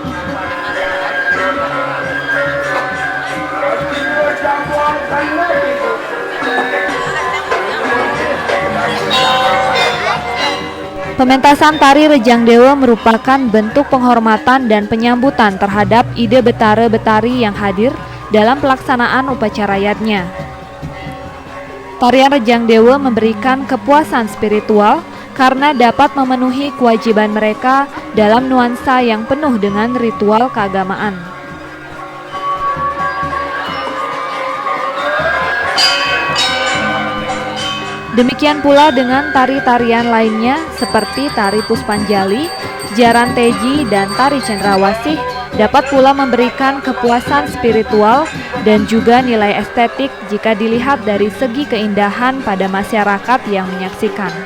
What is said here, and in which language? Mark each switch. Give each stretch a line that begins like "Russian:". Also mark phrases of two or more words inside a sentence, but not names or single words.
Indonesian: Pementasan tari Rejang Dewa merupakan bentuk penghormatan dan penyambutan terhadap ide betara-betari yang hadir dalam pelaksanaan upacara yadnya. Tarian Rejang Dewa memberikan kepuasan spiritual karena dapat memenuhi kewajiban mereka dalam nuansa yang penuh dengan ritual keagamaan. Demikian pula dengan tari-tarian lainnya seperti tari Puspanjali, Jaran Teji, dan tari Cendrawasih dapat pula memberikan kepuasan spiritual dan juga nilai estetik jika dilihat dari segi keindahan pada masyarakat yang menyaksikan.